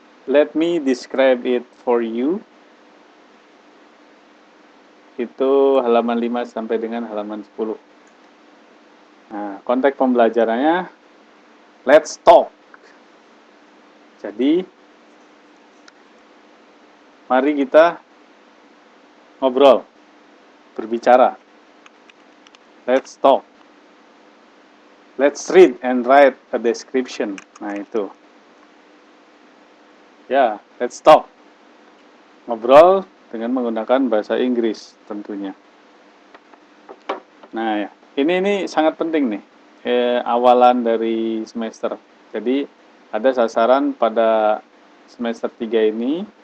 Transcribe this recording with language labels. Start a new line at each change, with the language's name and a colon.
English: Let me describe it for you.
Indonesian: Itu halaman 5 sampai dengan halaman 10. Nah, konteks pembelajarannya
English: let's talk.
Indonesian: Jadi mari kita ngobrol, berbicara.
English: Let's talk. Let's read and write a description.
Indonesian: Nah, itu.
English: Ya, let's talk.
Indonesian: Ngobrol dengan menggunakan bahasa Inggris tentunya. Nah, ya. Ini sangat penting nih. Awalan dari semester. Jadi ada sasaran pada semester 3 ini.